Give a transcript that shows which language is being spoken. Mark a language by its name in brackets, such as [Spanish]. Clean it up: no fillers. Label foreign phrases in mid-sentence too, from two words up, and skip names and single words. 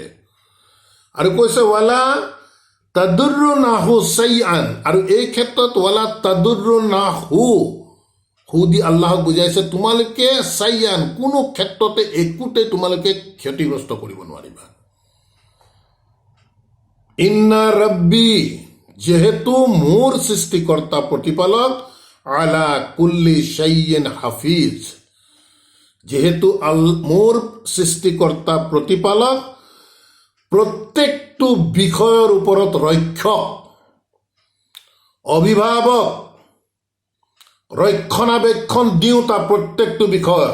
[Assamese] আৰু কৈছে [Arabic] ولا تضرونه شيئا, [Assamese] আৰু এই ক্ষেত্ৰত [Arabic] ولا تضرونه, [Assamese] হু দি আল্লাহক বুজাইছে তোমালোকে চাইআন, কোনো ক্ষেত্ৰতে একোতে তোমালোকে ক্ষতিগ্ৰস্ত কৰিব নোৱাৰিবা। [Arabic] إن ربي, [Assamese] যেহেতু মোৰ সৃষ্টিকৰ্তা প্ৰতিপালক, [Arabic] على كل شيء حفيظ, [Assamese] যেহেতু মোৰ সৃষ্টিকৰ্তা প্ৰতিপালক প্ৰত্যেকটো বিষয়ৰ ওপৰত ৰক্ষক, অভিভাৱক, ৰক্ষণাবেক্ষণ দিওঁতা প্ৰত্যেকটো বিষয়ত।